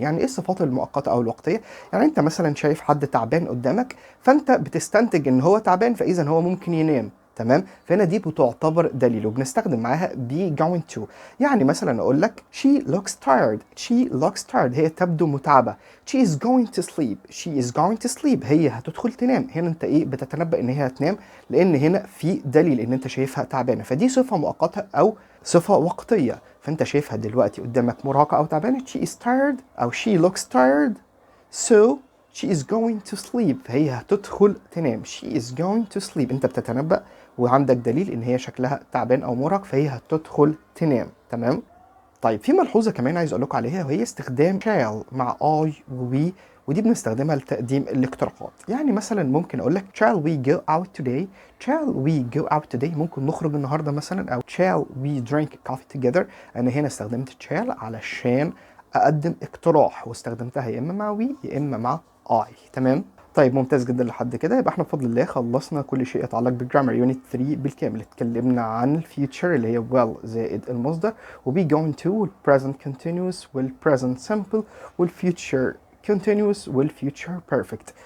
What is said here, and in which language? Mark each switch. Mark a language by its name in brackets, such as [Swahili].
[Arabic] يعني ايه الصفات المؤقته او الوقتيه؟ يعني انت مثلا شايف حد تعبان قدامك فانت بتستنتج ان هو تعبان فاذا هو ممكن ينام. تمام. فهنا دي بتعتبر دليل وبنستخدم معاها be going to. يعني مثلا اقول لك [English] she looks tired. she looks tired [Arabic] هي تبدو متعبه. [English] she is going to sleep. she is going to sleep [Arabic] هي هتدخل تنام. هنا انت ايه؟ بتتنبأ ان هي هتنام لان هنا في دليل ان انت شايفها تعبانه. فدي صفه مؤقته او صفه وقتيه. فانت شايفها دلوقتي قدامك مرهقه او تعبانه [English] she is tired [Arabic] او [English] she looks tired so she is going to sleep، [Arabic] هي هتدخل تنام. [English] she is going to sleep، [Arabic] انت بتتنبأ وعندك دليل ان هي شكلها تعبان او مرهق، فهي هتدخل تنام. تمام. طيب في ملحوظة كمان عايز اقول لكم عليها، وهي استخدام shall مع I و we، ودي بنستخدمها لتقديم الاقتراحات. يعني مثلا ممكن اقول لك [English] shall we go out today، shall we go out today، [Arabic] ممكن نخرج النهارده مثلا، او [English] shall we drink coffee together. [Arabic] انا هنا استخدمت shall علشان اقدم اقتراح، واستخدمتها يا اما مع we يا اما مع I. تمام. طيب ممتاز جدا لحد كده. يبقى احنا بفضل الله خلصنا كل شيء يتعلق بالجرامر يونت 3 بالكامل. اتكلمنا عن الفيوتشر اللي هي will زائد المصدر، وبي going to، والpresent continuous، والpresent simple، والfuture continuous، والfuture perfect.